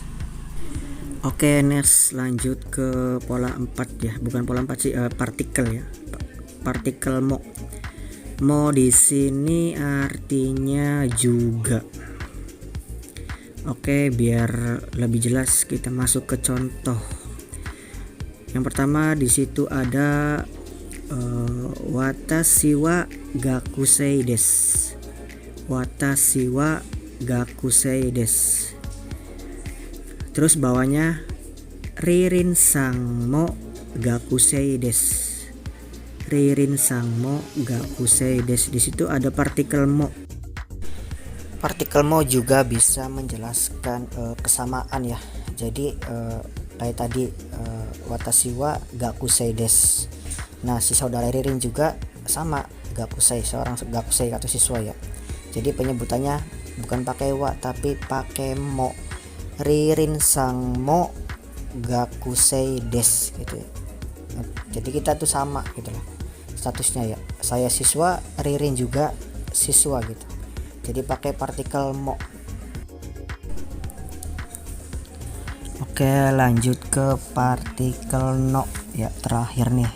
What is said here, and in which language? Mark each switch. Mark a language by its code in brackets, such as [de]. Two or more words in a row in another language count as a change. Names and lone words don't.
[id] Oke, next lanjut ke pola 4 ya, bukan pola 4 sih, partikel ya. Partikel mo. Mo di sini artinya juga. Oke, biar lebih jelas kita masuk ke contoh. Yang pertama di situ ada [ja] 私は学生です. 私は学生です. [id] Terus bawahnya [ja] リリンさんも学生です. リリンさんも学生です. [id] Di situ ada partikel mo. Partikel mo juga bisa menjelaskan kesamaan ya. Jadi kayak tadi [ja] 私は学生です. [id] Nah, si saudara Ririn juga sama, gakusei, seorang gakusei atau siswa ya. Jadi penyebutannya bukan pakai wa tapi pakai mo. [ja] リリンさんも学生です [id] gitu ya. Jadi kita tuh sama gitu loh statusnya ya. Saya siswa, Ririn juga siswa gitu. Jadi pakai partikel mo. Oke, lanjut ke partikel no ya, terakhir nih.